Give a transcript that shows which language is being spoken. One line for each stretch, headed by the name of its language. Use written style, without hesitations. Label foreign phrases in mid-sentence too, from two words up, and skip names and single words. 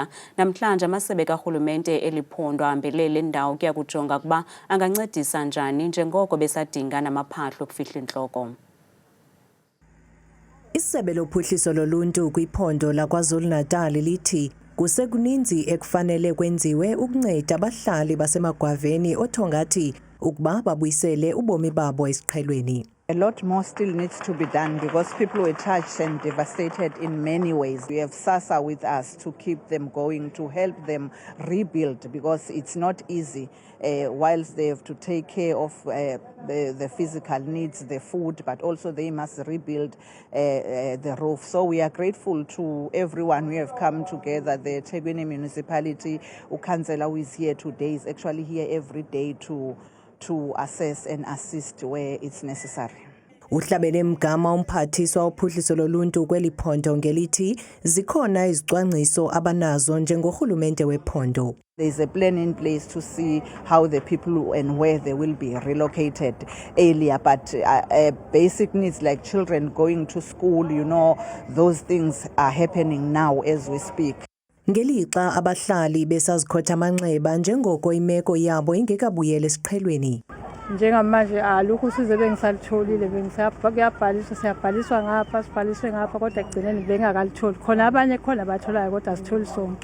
Xhosa: Namhlanje amasebe karhulumente eliphondo ahambelele indawo kuya kujonga ukuba angancedisa njani njengoko besadinga namaphahlo okufihla intloko. Isebe lophuhliso loluntu kwiphondo laKwaZulu-Natal lithi kusekuninzi ekufanele kwenziwe ukunceda abahlali baseMagwaveni othongathi ukuba babuyisele ubomi babo esiqhelweni.
English: A lot more still needs to be done because people were touched and devastated in many ways. We have SASSA with us to keep them going, to help them rebuild because it's not easy whilst they have to take care of the physical needs, the food, but also they must rebuild the roof. So we are grateful to everyone who have come together. The eThekwini municipality, Councillor who is here today is actually here every day to assess and assist where it's necessary.
Xhosa: Uhlabele Mgama umphathiswa ophuhliso loluntu kweli phondo ngelithi zikhona izicwangciso abanazo njengorhulumente wephondo.
English: There is a plan in place to see how the people and where they will be relocated earlier, but basic needs like children going to school, you know, those things are happening now as we speak.
Xhosa: Ngelixa abahlali besazikhotha amanxeba njengoko imeko yabo ingekabuyela esiqhelweni.
Zulu: Njengamanje alukho size bengisalutholile bengisayabhaliswa siyabhaliswa ngapha sibhaliswe ngapha kodwa egcineni bengakalitholi khona abanye khona batholayo kodwa sitholi sonke.